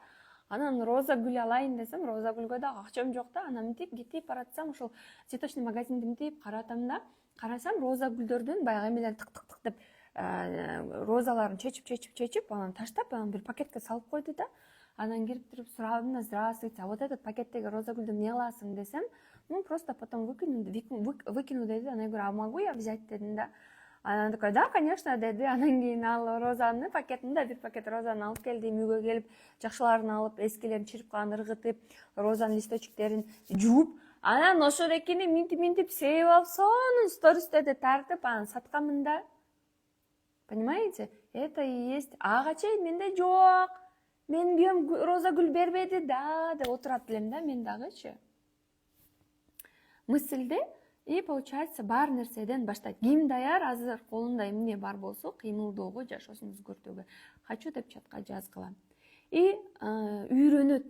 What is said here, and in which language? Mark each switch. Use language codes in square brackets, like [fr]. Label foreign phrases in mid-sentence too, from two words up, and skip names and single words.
[ky] Анан роза гүл алайын десем, роза гүлгө да акчам жок да. Анан мынтип кетип баратсам, ошол цветочный магазинди мынтип каратам да. Карасам роза гүлдөрдүн баягы эмелер тык деп розаларын чечип, анан таштап, анан бир пакетке салып койду да. Анан кирип туруп сурадым да, [ru] здравствуйте, а вот этот [ky] пакеттеги роза гүлдү эмне кыласың десем, [ru] просто потом выкину деди. Анан я говорю, а могу я взять [ky] дедим да. Анан [ru] такой, да, конечно, [ky] деди. Анан кийин ал розаны пакетинде бир пакет розаны алып келдим, үйгө келип, жакшыларын алып, эскилерин чирип калган ыргытып, розанын листочектерин жууп, анан ошол экини минтип сейип алып, сонун стористерди тартып, анан сатканмын да. [ru] Понимаете? Это и есть. [ky] Ага чейин менде жок. Мен бүйөм роза гүл бербеди да, деп отурат элем да, мен дагычы. Мысльде получается бар нерседен баштайт. Ким даяр, азыр колунда эмне бар болсо, кыймылдоого, жашоосун өзгөртүүгө. Хочу деп чатка жазгыла. Үйрөнөт.